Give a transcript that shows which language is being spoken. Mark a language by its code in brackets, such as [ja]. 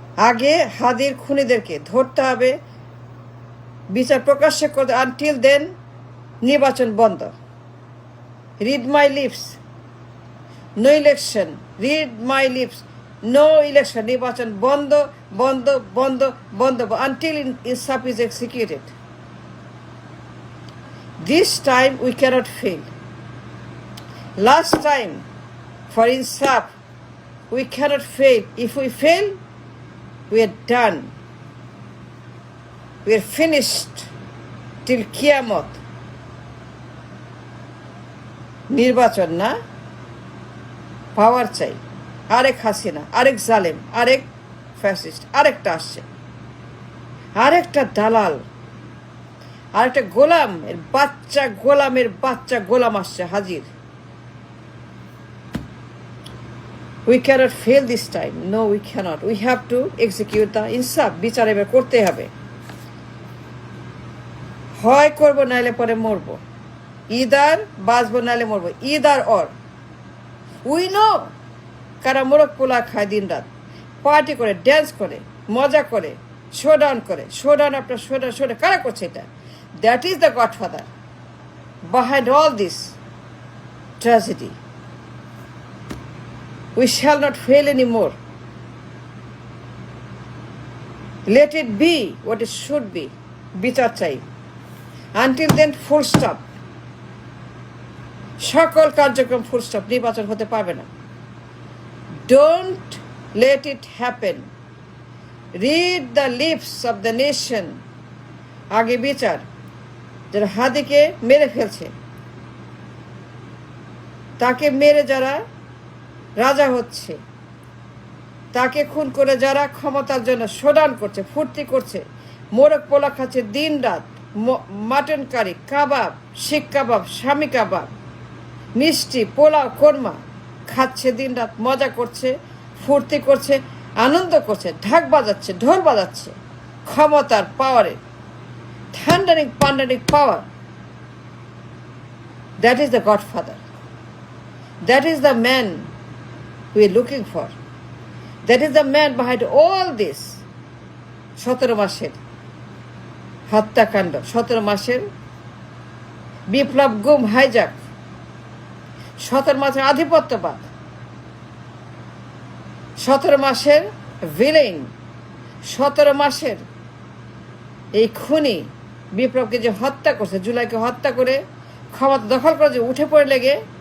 [bn] আগে হাদির খুনিদেরকে ধরতে হবে, বিচার প্রকাশ্য করতে, [en] until then [bn] নির্বাচন বন্ধ। [en] read my lips, no election, read my lips, no election, [bn] নির্বাচন বন্ধ বন্ধ বন্ধ বন্ধ [en] Until ইনসাফ is executed. This time we cannot fail. Last time for insaf we cannot fail. If we fail, we are done. We are finished till Qiyamot. [bn] নির্বাচন না, পাওয়ার চাই। আরেক হাসিনা, আরেক জালেম, আরেক ফ্যাসিস্ট, আরেকটা আসছে, আরেকটা দালাল, আরেকটা গোলামের বাচ্চা গোলাম আসছে হাজির। [en] We cannot fail this time. No, we cannot. We have to execute the insaf. [bn] বিচার এবার করতে হবে। হয় করবো, নাইলে পরে মরবো। ইদার বাঁচবো, নাইলে মরবো। [en] Either or. We know [bn] কারা মোরগ পোলা খায় দিন রাত, পার্টি করে, ড্যান্স করে, মজা করে, শোডাউন করে। শোডাউন আপনার শোডাউন কারা করছে এটা? [en] That is the Godfather behind all this tragedy. We shall not fail anymore. Let it be what it should be. [bn] বিচার চাই। [en] Until then, full stop. [bn] সকল কার্যক্রম ফুল স্টপ। নির্বাচন হতে পারবে না। [en] Don't let it happen. Read the lips of the nation. [bn] আগে বিচার। যারা হাদিকে মেরে ফেলছে, তাকে মেরে যারা রাজা হচ্ছে, তাকে খুন করে যারা ক্ষমতার জন্য শোডাউন করছে, ফুর্তি করছে, মোরগ পোলা খাচ্ছে দিন রাত, মাটন কারি, কাবাব, শিক কাবাব, স্বামী কাবাব, মিষ্টি, পোলাও, কোরমা খাচ্ছে দিন রাত, মজা করছে, ফুর্তি করছে, আনন্দ করছে, ঢাক বাজাচ্ছে, ঢোল বাজাচ্ছে, ক্ষমতার পাওয়ারে, [en] thundering power. That is the Godfather. That is the man we are looking for. That is the man behind all this. [bn] 17 মাসের হত্যাকাণ্ড, 17 মাসের বিপ্লব, গুম, হাইজাক, 17 মাসের আধিপত্যবাদ, 17 মাসের ভিলেন, 17 মাসের এই খুনি বিপ্লবকে যে হত্যা করছে, জুলাইকে হত্যা করে ক্ষমতা দখল করে যে উঠে পড়ে লেগে,